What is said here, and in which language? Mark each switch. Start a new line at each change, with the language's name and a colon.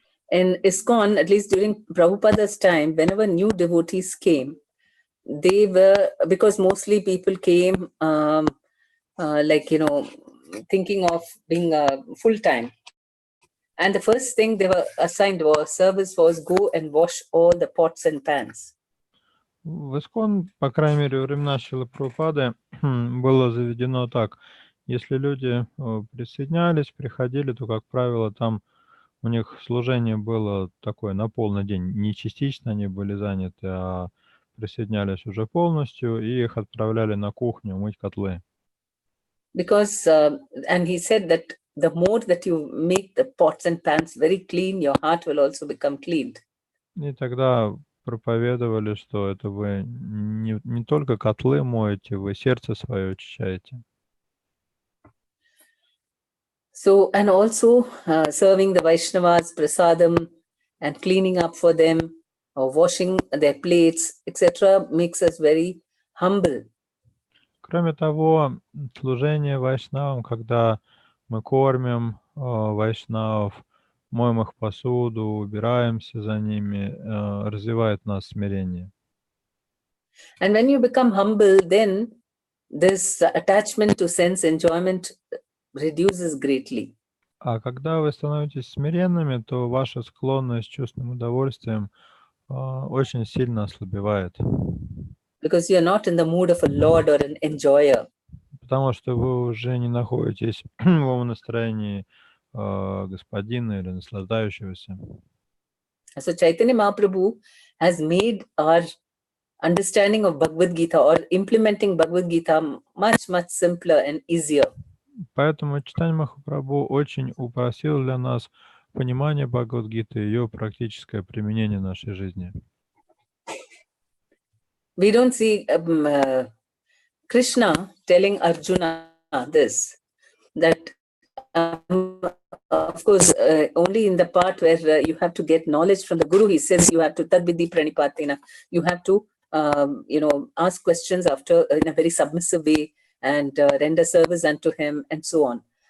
English: In ISKCON, at least during Prabhupada's time, whenever new devotees came, they were, because mostly people came like, thinking of being full-time. And the first thing they were assigned service was go and wash all the pots and pans.
Russian: В ИСККОН, по крайней мере, во времена Шрилы Прабхупады было заведено так. Если люди присоединялись, приходили, то, как правило, там у них служение было такое на полный день. Не частично они были заняты, а присоединялись уже полностью, и их отправляли на кухню мыть котлы.
English: Because, and he said that the more that you make the pots and pans very clean, your heart will also become cleaned.
Russian: И тогда проповедовали, что это вы не только котлы моете, вы сердце свое очищаете.
English: So, and also serving the Vaishnavas prasadam and cleaning up for them or washing their plates, etc., makes us very humble.
Russian: Кроме того, служение вайшнавам, когда мы кормим вайшнавов, моем их посуду, убираемся за ними, развивает нас смирение.
English: And when you become humble, then this attachment to sense enjoyment reduces greatly.
Russian: А когда вы становитесь смиренными, то ваша склонность к чувственным удовольствиям очень сильно ослабевает.
English: Because you're not in the mood of a lord or an enjoyer.
Russian: Потому что вы уже не находитесь в настроении господина или наслаждающегося.
English: So Chaitanya Mahaprabhu has made our understanding of Bhagavad Gita or implementing Bhagavad Gita much, much simpler and easier.
Russian: Поэтому Чайтанья Махапрабху очень упростил для нас понимание Бхагавад-гиты и ее практическое применение в нашей жизни.
English: We don't see Krishna telling Arjuna this, that of course, only in the part where you have to get knowledge from the Guru, he says you have to tadvidhi pranipatina, you have to, ask questions after in a very submissive way and render service unto him and so on.